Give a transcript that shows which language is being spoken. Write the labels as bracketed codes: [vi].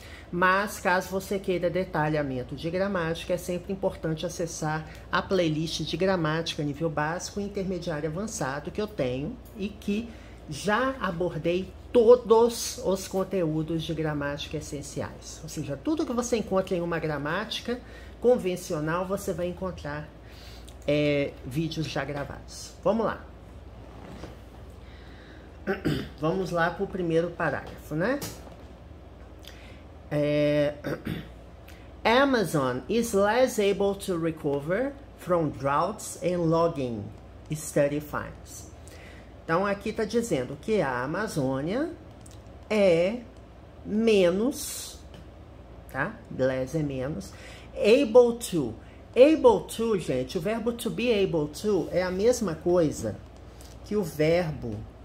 [pt] Mas, caso você queira detalhamento de gramática, é sempre importante acessar a playlist de gramática nível básico e intermediário avançado que eu tenho e que já abordei todos os conteúdos de gramática essenciais. Ou seja, tudo que você encontra em uma gramática convencional, você vai encontrar vídeos já gravados. Vamos lá. Vamos lá para o primeiro parágrafo, né? [en] Amazon is less able to recover from droughts and logging, study finds. [pt] Então, aqui está dizendo que a Amazônia é menos, tá? Less é menos. Able to. Able to, gente, o verbo to be able to é a mesma coisa que o verbo...